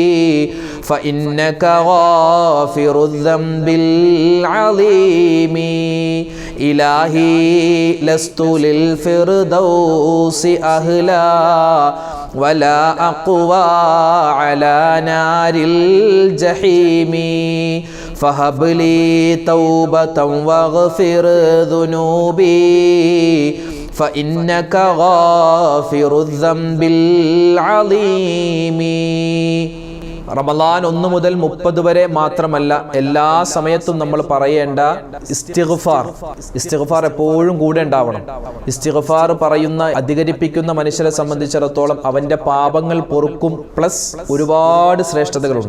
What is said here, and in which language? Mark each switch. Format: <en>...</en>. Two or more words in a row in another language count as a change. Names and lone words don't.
<ar>فإنك غافر الذنب العظيم إلهي لست للفردوس أهلا ولا أقوى على نار الجحيم فهب لي توبة واغفر ذنوبي فإنك غافر الذنب العظيم.</ar> <ml>റമളാൻ 1 മുതൽ 30 വരെ മാത്രമല്ല, എല്ലാ സമയത്തും നമ്മൾ പറയേണ്ട ഇസ്തിഗ്ഫാർ എപ്പോഴും കൂടെ ഉണ്ടാവണം. ഇസ്തിഗ്ഫാർ പറയുന്ന അധികരിപ്പിക്കുന്ന മനുഷ്യരെ സംബന്ധിച്ചിടത്തോളം അവന്റെ പാപങ്ങൾ പൊറുക്കും, പ്ലസ് ഒരുപാട് ശ്രേഷ്ഠതകളുണ്ട്.</ml>